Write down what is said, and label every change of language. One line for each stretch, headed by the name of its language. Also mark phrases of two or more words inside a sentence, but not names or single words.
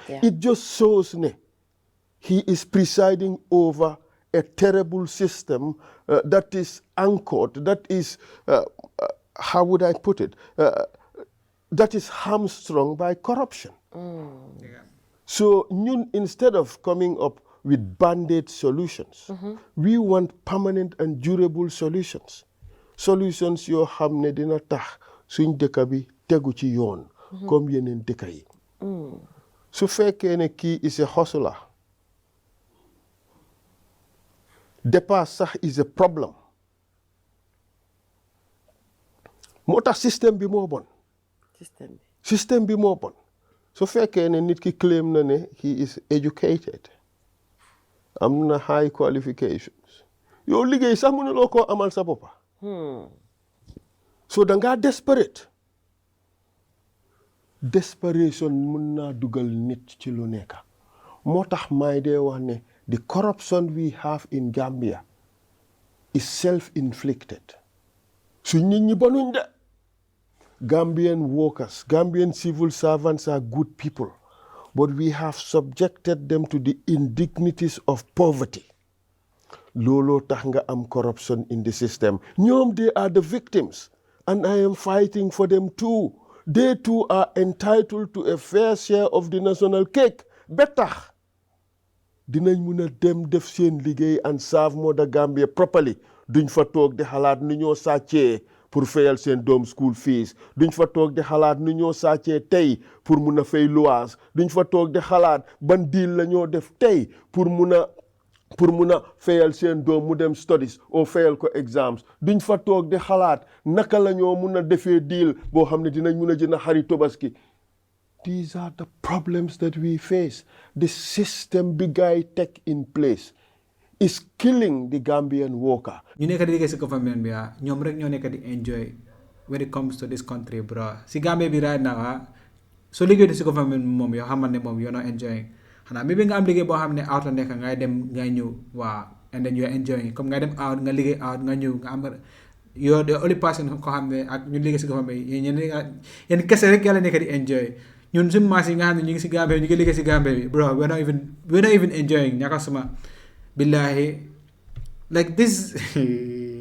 English: It just shows he is presiding over a terrible system that is anchored, that is, how would I put it, that is hamstrung by corruption. So instead of coming up with band-aid solutions, we want permanent and durable solutions.
Wolof: Solutions yoo xam ne dina tax suñ dëkk bi tegu ci yoon comme yeneen dëkk yi su fekkee ne kii
English: is a hustler
Wolof: dépasse sax
English: is a problem
Wolof: moo tax système bi moo bon système bi moo bon su fekkee ne nit ki claim na ne
English: he is educated
Wolof: am na
English: high qualifications
Wolof: yow liggéey sax mënuloo koo amal sa boppa
English: so
Wolof: dangaa desperation mun naa dugal nit ci lu nekk moo tax may dee wax ne
English: the corruption we have in Gambia is self-inflicted
Wolof: su nit ñi bonuñ de
English: Gambian workers, Gambian civil servants are good people, but we have subjected them to the indignities of poverty.
Wolof: Lolo tax nga am
English: corruption in the system.
Wolof: Ñoom
English: they are the victims, and I am fighting for them too. They too are entitled to a fair share of the national cake. Better.
Wolof: Dinañ mun a dem def seen liggéey
English: and serve Mother Gambia properly.
Wolof: Duñ fa toog di xalaat nu ñoo sàccee pour fayal seen doom
English: school fees
Wolof: duñ fa toog di xalaat nu ñoo sàccee tey pour mun a fay luwaas duñ fa toog di xalaat ban deal la ñoo def tey pour mun a fayal seen doom mu dem studies oo fayal ko exams duñ fa toog di xalaat naka la ñoo mun a defee deal boo xam ne dinañ mun a jënd xari Tabaski.
English: These are the problems that we face. The system
Wolof: bi gaay teg
English: in place is killing the Gambian worker.
Wolof: ñu nekk di liggéey si government bi ñoom rek ñoo nekk di enjoy
English: when it comes to this country bro
Wolof: si Gambia bi
English: right now
Wolof: soo liggéey si government moom yow xamal ne moom
English: you're not enjoying
Wolof: xanaa maybe nga am liggéey boo xam ne out la nekk ngay dem ngay ñëw
English: and then you're enjoying
Wolof: comme ngay dem out nga liggéey out nga ñëw nga am
English: you're the only person
Wolof: ko xam ne ak ñu liggéey si government bi yéen kese rek yàlla nekk di enjoy ñun suñu maas yi nga xam ne ñu ngi si Gambia ñu ngi liggéey si Gambia bi bro
English: we're not even enjoying
Wolof: ñaka suma billahi
English: like this